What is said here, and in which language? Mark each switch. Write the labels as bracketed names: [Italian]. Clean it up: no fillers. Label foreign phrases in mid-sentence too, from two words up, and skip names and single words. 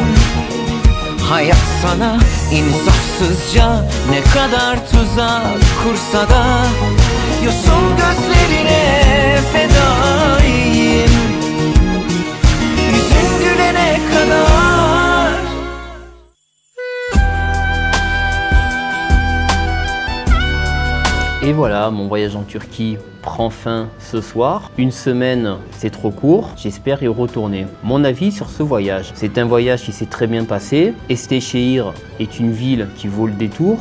[Turkish] Hayat sana insafsızca ne kadar tuzak kursa da yosun gözlerine fedaiyim. Yüzün gülene kadar. [French] Et voilà, mon voyage en Turquie prend fin ce soir. Une semaine, c'est trop court. J'espère y retourner. Mon avis sur ce voyage. C'est un voyage qui s'est très bien passé. Eskişehir est une ville qui vaut le détour.